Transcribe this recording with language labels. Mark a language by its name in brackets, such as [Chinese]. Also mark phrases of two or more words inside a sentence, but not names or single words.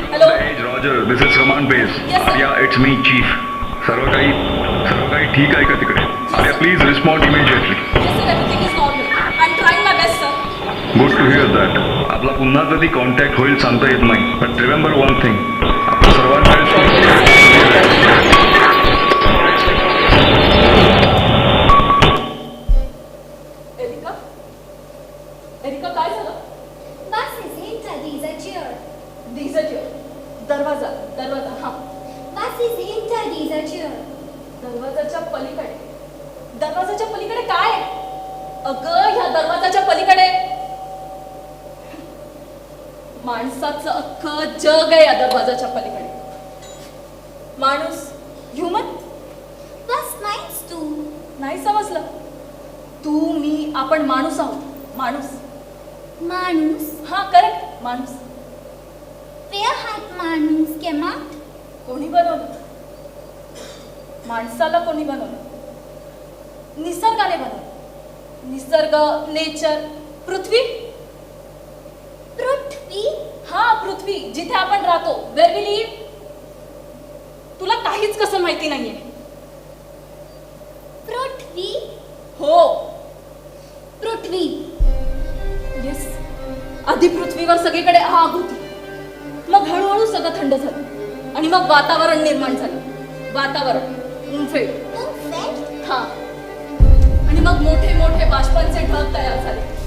[English] Hello. Hey Roger, this is command base. Yes, sir. Yeah, it's me, chief. [Marathi] सर्व काही ठीक आहे का तिकडे? [English] sir. Please respond immediately. Yes, sir. Everything is normal. I'm trying my best, sir. Good to hear that. [Marathi] आपला पुन्हा कधी कॉन्टॅक्ट होईल सांगता येत नाही, [English] but remember one thing, [Marathi] आपण सर्वांकडे एरिका एरिका काय झालं? [German] Was is hinter dieser Tür? [Marathi] दिसत दरवाजा दरवाजा हा [German] Was ist hinter dieser Tür? [Marathi] दरवाजाच्या पलीकडे काय आहे? अगं ह्या दरवाजाच्या पलीकडे माणसाचं अख्खं जग आहे या दरवाजाच्या पलीकडे. माणूस ह्युमन [German] Was meinst du? [Marathi] नाही समजलं. तू मी आपण माणूस आहोत. माणूस Manus? हा करेक्ट माणूस. [German] Wer hat Manus gemacht? [Marathi] कोणी बनवलं? माणसाला कोणी बनवलं? निसर्गाने बनवलं. निसर्ग नेचर पृथ्वी. Prithvi? हा पृथ्वी जिथे आपण राहतो. [English] Where we live. [Marathi] तुला काहीच कसं माहिती नाहीये. Prithvi? हो Prithvi. येस. आधी पृथ्वीवर सगळीकडे आग होती, मग हळूहळू सगळं थंड झालं आणि मग वातावरण निर्माण झालं. वातावरण उमफेड. [German] Umfeld? [Marathi] हा आणि मग मोठे मोठे बाष्पांचे ढग तयार झाले.